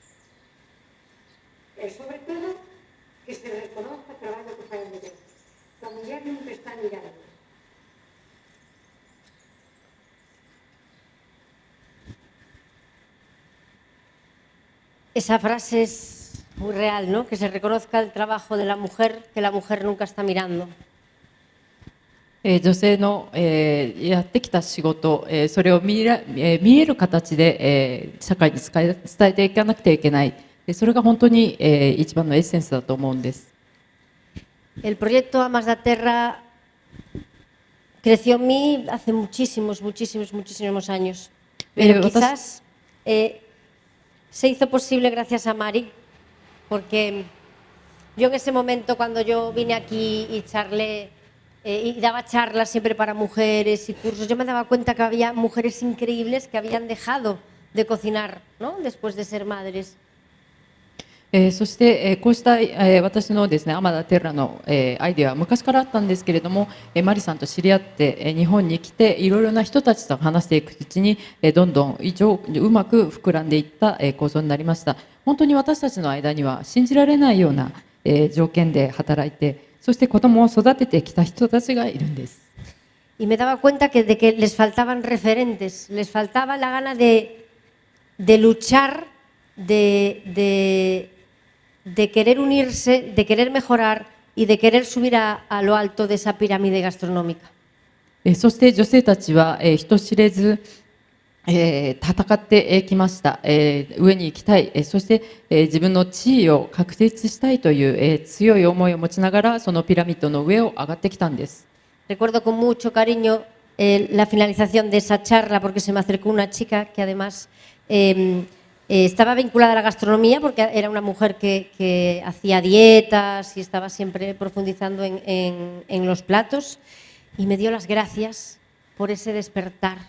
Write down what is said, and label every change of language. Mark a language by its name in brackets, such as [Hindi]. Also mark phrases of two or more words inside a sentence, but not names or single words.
[Galician] E, sobre todo, que se reconozca o traballo que fai a muller. Que a muller nunca está mirando. [Spanish] Esa frase es muy real, ¿no? Que se reconozca el trabajo de la mujer, que la mujer nunca está mirando. [Japanese] 女性の、やってきた仕事、それを見える形で、社会に伝えていかなくてはいけない。それが本当に、一番のエッセンスだと思うんです。 [Spanish] El proyecto Amas da Terra creció en mí hace muchísimos años. Pero quizás se hizo posible gracias a Mari, porque yo en ese momento cuando yo vine aquí y charlé y daba charlas siempre para mujeres y cursos, yo me daba cuenta que había mujeres increíbles que habían dejado de cocinar, ¿no? Después de ser madres. [Japanese] そして、こうした、私のですね、アマダテラの、アイデアは昔からあったんですけれども、マリさんと知り合って、日本に来ていろいろな人たちと話していくうちに、どんどんうまく膨らんでいった、構造になりました。本当に私たちの間には信じられないような、条件で働いて、そして子供を育ててきた人たちがいるんです。 [Spanish] Y me daba cuenta de que les faltaban referentes, les faltaba la gana de luchar, de querer unirse, de querer mejorar y de querer subir a lo alto de esa pirámide gastronómica. [Japanese] そして女性たちは、人知れず、戦ってきました。上に行きたい、そして、自分の地位を確立したいという、強い思いを持ちながらそのピラミッドの上を上がってきたんです。 [Spanish] Recuerdo con mucho cariño la finalización de esa charla porque se me acercó una chica que además estaba vinculada a la gastronomía porque era una mujer que hacía dietas y estaba siempre profundizando en los platos y me dio las gracias por ese despertar.